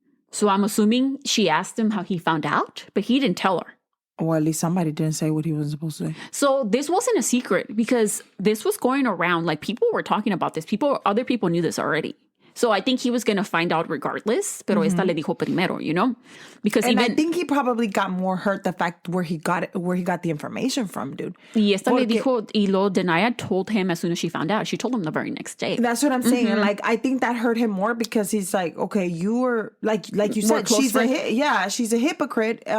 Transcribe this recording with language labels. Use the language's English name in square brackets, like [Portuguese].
[English] So I'm assuming she asked him how he found out, but he didn't tell her. Or at least somebody didn't say what he was supposed to say. So this wasn't a secret because this was going around. Like, people were talking about this. Other people knew this already. So I think he was going to find out regardless. [Spanish] Pero esta le dijo primero, [English] Because I think he probably got more hurt the fact where he got the information from, dude. [Spanish] Y esta le dijo, y lo [English] Danyna told him as soon as she found out. She told him the very next day. That's what I'm saying. And I think that hurt him more because he's like, okay, you were like you said, she's a hypocrite.